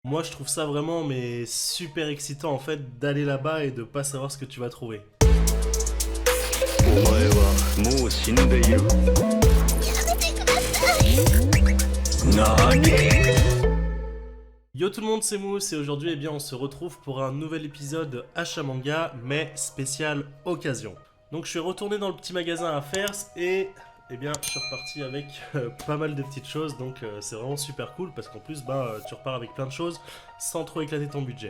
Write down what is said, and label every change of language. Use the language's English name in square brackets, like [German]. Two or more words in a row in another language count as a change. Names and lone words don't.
[French] Moi, je trouve ça vraiment mais super excitant en fait d'aller là-bas et de pas savoir ce que tu vas trouver. [Japanese] お前はもう死んでいる。何？ [French] Yo tout le monde, c'est Mousse et aujourd'hui eh bien, on se retrouve pour un nouvel épisode Achat Manga, mais spécial occasion. Donc je suis retourné dans le petit magasin à Fers et eh bien, je suis reparti avec pas mal de petites choses, donc c'est vraiment super cool parce qu'en plus tu repars avec plein de choses sans trop éclater ton budget.